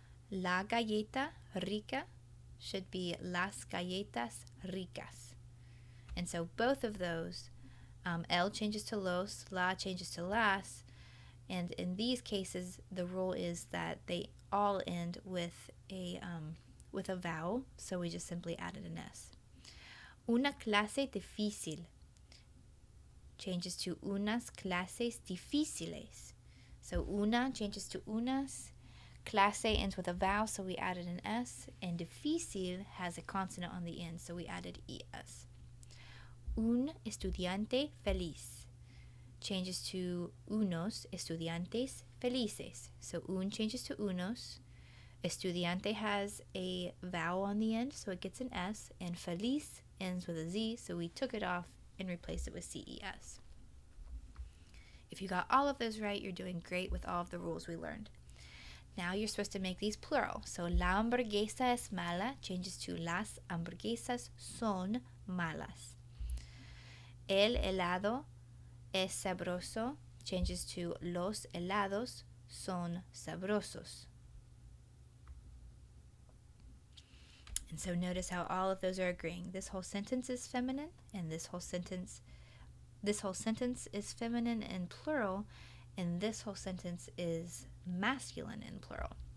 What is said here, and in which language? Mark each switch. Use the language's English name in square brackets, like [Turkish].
[Spanish] La galleta rica [English] should be [Spanish] las galletas ricas. [English] And so both of those, el changes to los, la changes to las, and in these cases, the rule is that they all end with a vowel, so we just simply added an S. [Spanish] Una clase difícil [English] changes to [Spanish] unas clases difíciles. [English] So una changes to unas, clase ends with a vowel, so we added an S, and difícil has a consonant on the end, so we added ES. [Spanish] Un estudiante feliz [English] changes to [Spanish] unos estudiantes felices. [English] So un changes to unos. Estudiante has a vowel on the end, so it gets an S, and feliz ends with a Z, so we took it off and replaced it with CES. If you got all of those right, you're doing great with all of the rules we learned. Now you're supposed to make these plural. [Spanish] So la hamburguesa es mala [English] changes to [Spanish] las hamburguesas son malas. El helado es sabroso [English] changes to [Spanish] los helados son sabrosos. [English] And so notice how all of those are agreeing. This whole sentence is feminine, and this whole sentence is feminine in plural, and this whole sentence is masculine in plural.